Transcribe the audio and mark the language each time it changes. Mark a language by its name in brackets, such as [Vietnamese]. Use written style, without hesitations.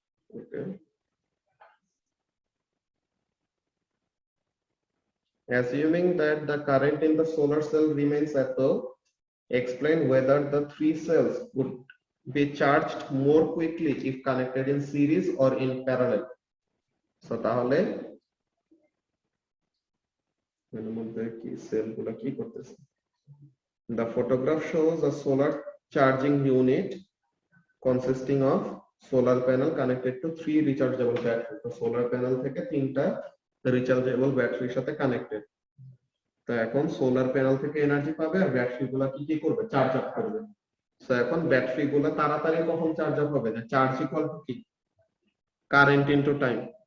[English] Okay, assuming that the current in the solar cell remains at the, explain whether the three cells would be charged more quickly if connected in series or in parallel. [Bangla] So তাহলে এর মধ্যে কি সেলগুলো কি করতেছে? [English] The photograph shows a solar charging unit consisting of solar panel connected to 3 rechargeable batteries. [Bangla] তো solar panel থেকে 3টা rechargeable ব্যাটারির সাথে কানেক্টেড। তো এখন সোলার প্যানেল থেকে এনার্জি পাবে আর ব্যাটারি গুলা কি করবে, চার্জ আপ করবে। তো এখন ব্যাটারি গুলা তাড়াতাড়ি কখন চার্জ আপ হবে, চার্জ ইকুয়াল টু কি, কারেন্ট ইনটু টাইম।